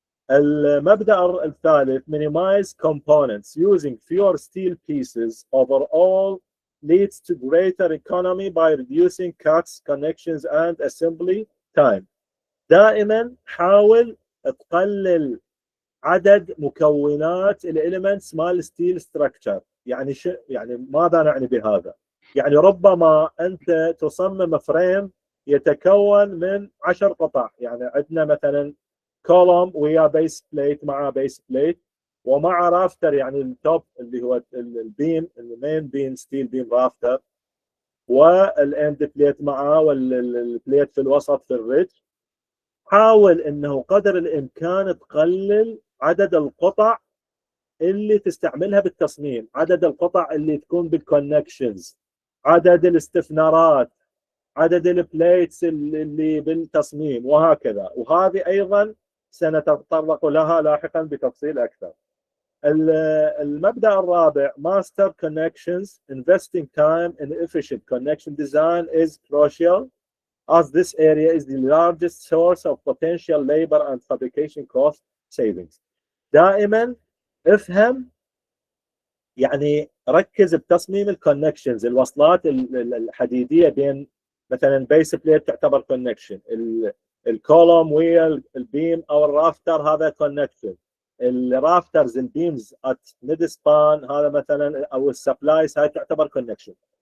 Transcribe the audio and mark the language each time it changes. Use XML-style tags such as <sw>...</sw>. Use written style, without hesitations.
<ar>المبدأ الثالث</ar> <en>minimize components, using fewer steel pieces overall leads to greater economy by reducing cuts, connections and assembly time.</en> <ar>دائما حاول تقلل عدد مكونات الاليمنتس مال ستيل ستراكشر. يعني يعني ماذا نعني بهذا؟ يعني ربما انت تصمم فريم يتكون من 10 قطع، يعني عندنا مثلا كولوم ويا بيس بليت مع بيس بليت ومع رافتر، يعني التوب اللي هو البيم، المين بيم ستيل بيم رافتر، والاند بليت معاه، والبليت في الوسط في الريدج. حاول انه قدر الامكان تقلل عدد القطع اللي تستعملها بالتصميم، عدد القطع اللي تكون بالكونكشنز، عدد الاستثنارات، عدد البليتس اللي بالتصميم، وهكذا. وهذه ايضا سنتطرق لها لاحقا بتفصيل اكثر. المبدأ الرابع</ar> <en>master connections, investing time in efficient connection design is crucial as this area is the largest source of potential labor and fabrication cost savings.</en> <ar>دائما افهم، يعني ركز بتصميم الكونكشنز، الوصلات الحديديه بين مثلا بيس بليت تعتبر كونكشن، الكولوم ويا البيم او الرافتر هذا كونكشن، الرافترز البيمز ات ميد سبان هذا مثلا، او السبلايز هاي تعتبر كونكشن.</ar>